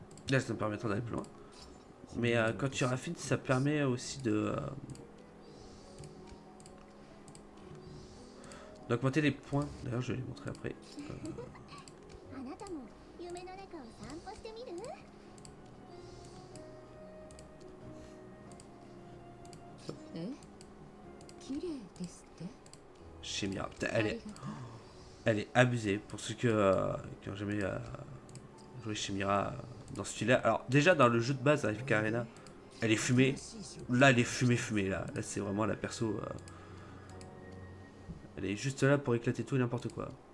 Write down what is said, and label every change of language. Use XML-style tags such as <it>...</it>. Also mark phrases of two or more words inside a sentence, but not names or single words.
<fr>Là, ça me permettra d'aller plus loin. Mais quand tu raffines, ça permet aussi d'augmenter les points. D'ailleurs, je vais les montrer après.</fr> <ja>あなたも夢の中を散歩してみる？え、綺麗ですって？</ja> <fr>Chimia.</fr> <ja>ありがとう。</ja> <fr>Elle est abusée pour ceux qui ont jamais joué Chimera dans ce style-là. Alors, déjà, dans le jeu de base, AFK Arena, elle est fumée. Là, elle est fumée. Là c'est vraiment la perso. Elle est juste là pour éclater tout et n'importe quoi.</fr>